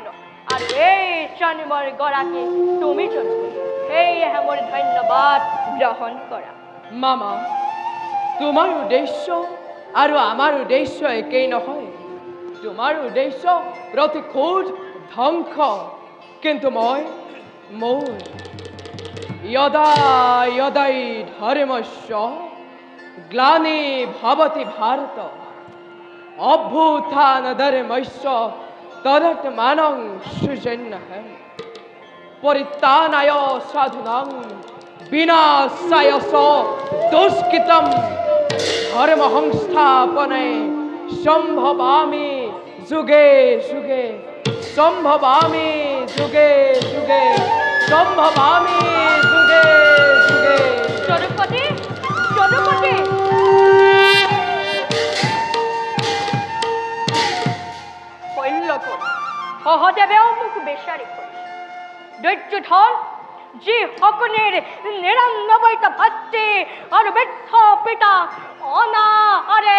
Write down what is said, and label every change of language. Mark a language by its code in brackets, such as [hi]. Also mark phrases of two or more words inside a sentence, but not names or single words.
[as] আৰু এই জন্মৰ গৰাকী তুমি যদি, সেয়েহে মোৰ ধন্যবাদ গ্ৰহণ কৰা। মামা, তোমাৰ উদ্দেশ্য আৰু আমাৰ উদ্দেশ্য একেই নহয়। তোমাৰ উদ্দেশ্য প্ৰতিশোধ ধ্বংস, কিন্তু মোৰ [sa] यदा यदै धर्मस्य ग्लानि भवति भारत अभ्युत्थानधर्मस्य तदात्मानं सृजन्यः परित्राणाय साधूनां विनाशाय च दुष्कृतं धर्म संस्थापने संभवामि जुगे जुगे संभवामि जुगे जुगे संभवामि जुगे जुगे। [as] যদুপতি, যদুপতি, শৈল্যপুৰ সহদেৱেও মোক বিচাৰি কৰিছে। দুৰ্যোধন যি শকুনিৰ ৯৯টা ভাতৃ আৰু বৃদ্ধ পিতা অনাহাৰে